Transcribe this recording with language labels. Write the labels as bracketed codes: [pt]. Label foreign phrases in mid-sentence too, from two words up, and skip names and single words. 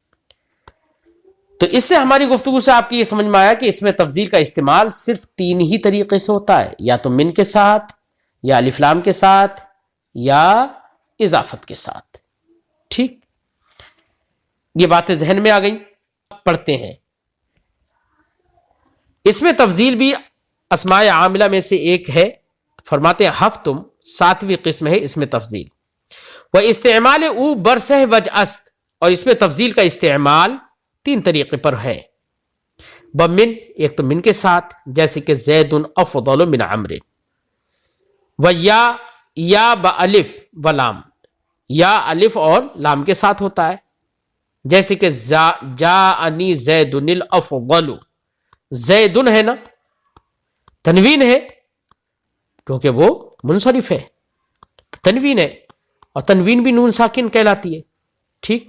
[ur] تو اس سے ہماری گفتگو سے آپ کی یہ سمجھ میں آیا کہ اس میں تفضیل کا استعمال صرف 3 ہی طریقے سے ہوتا ہے، یا تو من کے ساتھ، یا الف لام کے ساتھ، یا اضافت کے ساتھ، ٹھیک؟ یہ باتیں ذہن میں آ گئیں؟ پڑھتے ہیں۔ اس میں تفضیل بھی اسماء عاملہ میں سے ایک ہے، فرماتے ہیں ہفتم 7ویں قسم ہے اس میں تفضیل۔ [fa] وہ استعمال او برسہ وج است، [ur] اور اس میں تفضیل کا استعمال 3 طریقے پر ہے۔ بمن، ایک تو من کے ساتھ، جیسے کہ [ar] زید افضل من عمر، [fa] و یا بالف و لام، [ur] یا الف اور لام کے ساتھ ہوتا ہے، جیسے کہ [ar] جاءنی زید الافضل، [ur] زیدن ہے نا، تنوین ہے کیونکہ وہ منصرف ہے، تنوین ہے، اور تنوین بھی نون ساکن کہلاتی ہے، ٹھیک؟